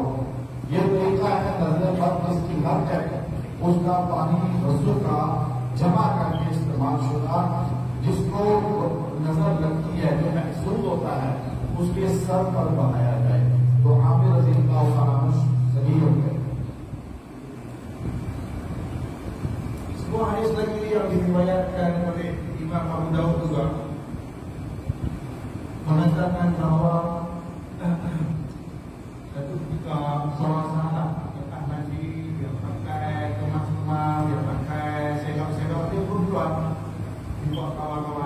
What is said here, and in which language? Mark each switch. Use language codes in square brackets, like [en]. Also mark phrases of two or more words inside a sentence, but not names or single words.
[ur] یہ طریقہ ہے نظر بد جس کی لت ہے اس کا پانی وضو کا جمع کر کے استعمال شدہ جس کو نظر لگتی ہے، جو محسوس ہوتا ہے، اس کے سر پر بہایا جائے تو عامر [ar] رضي الله تعالى عنه [ur] صحیح ہو گئے. [ms] Sebuah hadis lagi yang diriwayatkan oleh Imam Abu Dawud juga mengatakan bahawa satu ketika seorang sahabat lepas mandi, dia pakai kemas-kemas, dia pakai sedok-sedok, dia pun keluar dibuat kawan-kawan.